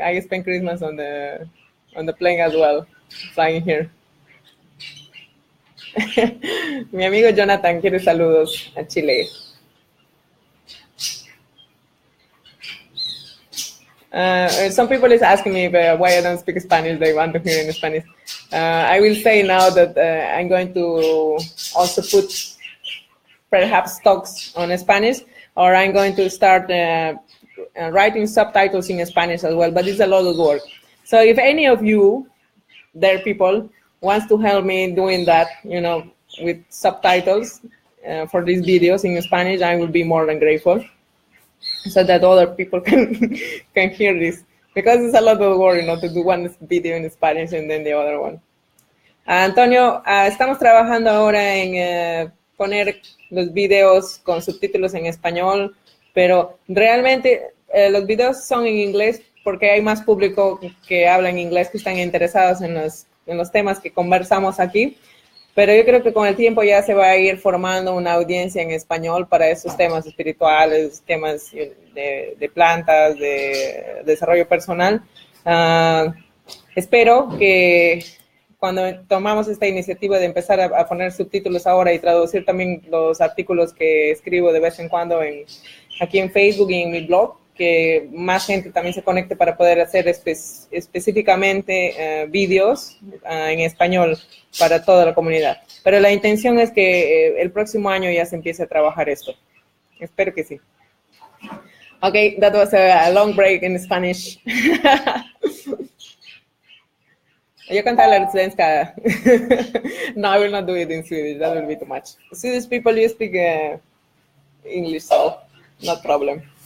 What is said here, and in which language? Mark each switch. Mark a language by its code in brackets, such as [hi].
[en] I spent Christmas on the plane as well, flying here. [es] Mi amigo Jonathan quiere saludos a Chile. [en] Some people is asking me why I don't speak Spanish. They want to hear in Spanish. I will say now that I'm going to also put perhaps talks on Spanish, or I'm going to start writing subtitles in Spanish as well, but it's a lot of work. So if any of you, there people, wants to help me doing that, you know, with subtitles for these videos in Spanish, I will be more than grateful, so that other people can hear this, because it's a lot of work, you know, to do one video in Spanish and then the other one. [es] Antonio, estamos trabajando ahora en poner los videos con subtítulos en español, pero realmente los videos son en inglés porque hay más público que habla en inglés, que están interesados en los temas que conversamos aquí. Pero yo creo que con el tiempo ya se va a ir formando una audiencia en español para esos temas espirituales, temas de plantas, de desarrollo personal. Espero que cuando tomamos esta iniciativa de empezar a poner subtítulos ahora y traducir también los artículos que escribo de vez en cuando aquí en Facebook y en mi blog, que más gente también se conecte para poder hacer específicamente vídeos en español para toda la comunidad. Pero la intención es que el próximo año ya se empiece a trabajar esto. Espero que sí. [en] Okay, that was a long break in Spanish. [es] Yo cantar la svenska. [en] No, I will not do it in Swedish. That will be too much. Swedish people, you speak English, so no problem.